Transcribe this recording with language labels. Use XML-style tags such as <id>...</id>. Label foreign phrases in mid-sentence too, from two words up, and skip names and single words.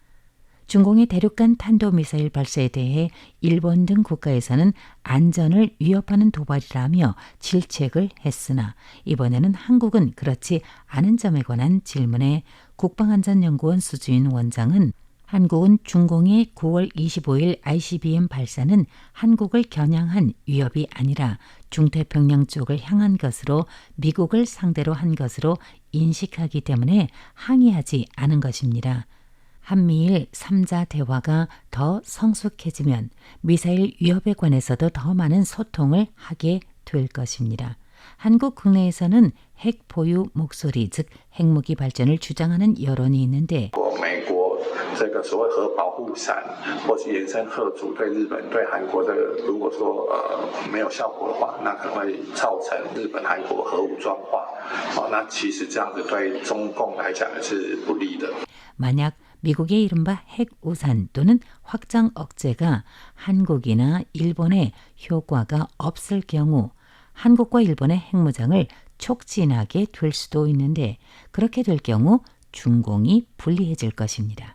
<ko>중공의 대륙간 탄도미사일 발사에 대해 일본 등 국가에서는 안전을 위협하는 도발이라며 질책을 했으나 이번에는 한국은 그렇지 않은 점에 관한 질문에 국방안전연구원 수주인 원장은 한국은 중공의 9월 25일 ICBM 발사는 한국을 겨냥한 위협이 아니라 중태평양 쪽을 향한 것으로 미국을 상대로 한 것으로 인식하기 때문에 항의하지 않은 것입니다. 한미일 3자 대화가 더 성숙해지면 미사일 위협에 관해서도 더 많은 소통을 하게 될 것입니다. 한국 국내에서는 핵 보유 목소리, 즉 핵무기 발전을 주장하는 여론이 있는데</ko> <zh>这个所谓核保护伞，或是延伸核主对日本、对韩国这个，如果说没有效果的话，那可能会造成日本、韩国核武装化。那其实这样子对中共来讲是不利的。</zh> <ko>만약 미국의 이른바 핵우산 또는 확장 억제가 한국이나 일본에 효과가 없을 경우 한국과 일본의 핵무장을 촉진하게 될 수도 있는데 그렇게 될 경우 중공이 불리해질 것입니다.</ko>